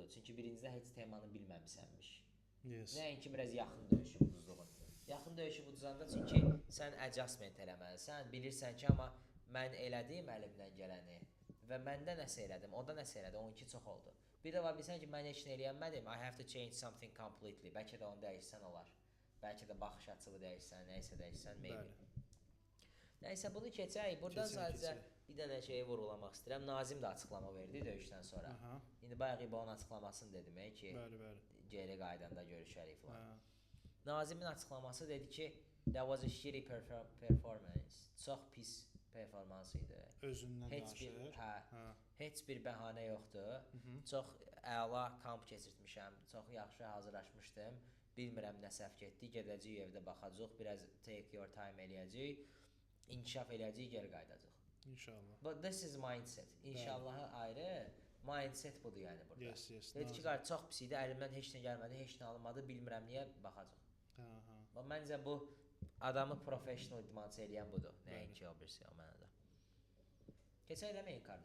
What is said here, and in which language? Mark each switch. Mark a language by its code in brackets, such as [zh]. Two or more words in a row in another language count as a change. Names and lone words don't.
[az] Çünki birincidə heç temanı bilməmisənmiş. Nəinki biraz yaxın döyüşü uduzluğun. Yaxın döyüşü uduzanda çünki sən adjustment eləməlisən, bilirsən ki, amma mən elədim əlimdən gələni və məndə nəsə elədim, o da nəsə elədi, onunki çox oldu. Bir də var bilsən ki, mən heç nə eləyənmədim, [en] I have to change something completely. [az] Bəlkə də onu dəyişsən olar. Bəlkə də baxış açılı dəyişsən, nəysə dəyişsən, maybe. Nəysə, bunu keçək. Buradan sadəcə bir dənə şeyi vurğulamaq istəyirəm. Nazim də açıqlama verdi döyüşdən sonra. İndi bayaq İBO-nun açıqlamasını dedim ki, geri qaydanda görüşərik falan. Nazimin açıqlaması dedi ki, [en] that was a shitty performance. [az] Çox pis performans idi. Özündən danışır. Heç bir bəhanə yoxdur. Çox əla kamp keçirtmişəm. Çox yaxşı hazırlaşmışdım. Bilmirəm nə səhv getdi. Gedəcəyik evdə baxacağıq. Biraz [en] take your time [az] eləyəcəyik. İnkişaf eləyəcəyik, geri qaydacaq. İnşallah. [en] But this is mindset. [az] İnşallahı ayrı. Mindset budur yəni burada. Yes. Dedi ki, çox pis idi. Əlimdən heç nə gəlmədi, heç nə alınmadı. Bilmirəm niyə baxacaq. Məncə bu adamı professional idmançı eləyən budur. Nəinki o birisi o mənada. Keçək də main karta.